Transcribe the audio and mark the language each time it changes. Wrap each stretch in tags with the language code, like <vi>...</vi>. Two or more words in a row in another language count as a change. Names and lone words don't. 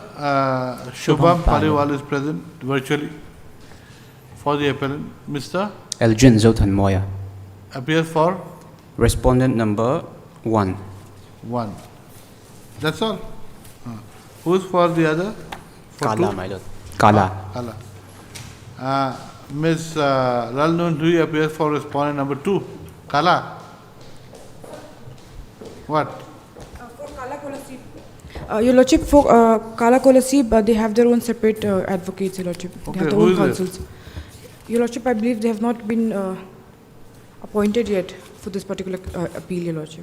<en>Shubham Paliwal is present virtually for the appellant. Mr. Elgin Zothan Moya. appears for Respondent number 1. 1. That's all. Who's for the other? For Kala, two? my lord. Kala. Kala. Ms. Lalnun Dhui appears for respondent number 2. Kala. What? For Kala Kolasib. Your Lordship, for Kala Kolasib, they have their own separate advocates, Your Lordship. They Okay, have their who own is it? counsels. Your Lordship, I believe they have not been appointed yet for this particular appeal, Your Lordship.</en>